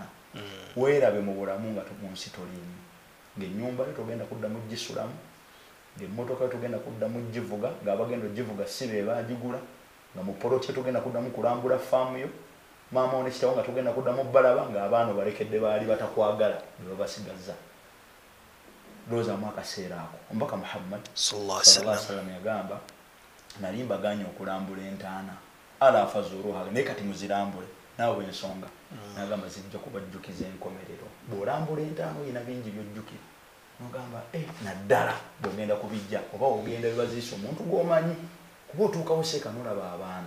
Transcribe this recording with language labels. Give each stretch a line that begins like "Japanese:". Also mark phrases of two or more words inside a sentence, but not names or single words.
Ganda: Weerabe mu bulamu nga mu nsi toliimu. Ng'ennyumba yo togenda kuddamu gisulamu, ng'emmotoka yo togenda kuddamu givuga, ng'abagenda ogivuga si be baagigula, nga mu poloti togenda kuddamu kulambula faamu yo, maama ne kitawo nga togenda kuddamu balaba ng'abaana balekedde baali batakwagala ne babasigaza. Lowoozamu akaseera ako. Omubaka Muhammad
Arabic: صلى الله عليه وسلم
Ganda: yagamba nali mbaganye okulambula entaana
Arabic: ألا فزوروها
Ganda: naye kati muzirambule naawe ensonga nagamba zijja kubajjukiza enkomerero bw'olambula entaana oyina bingi by'ojjukira nogamba naddala bw'ogenda kubijja oba ogenda bibaziisa omuntu gw'omanyi kuba otuukawo seeka n'olaba abantu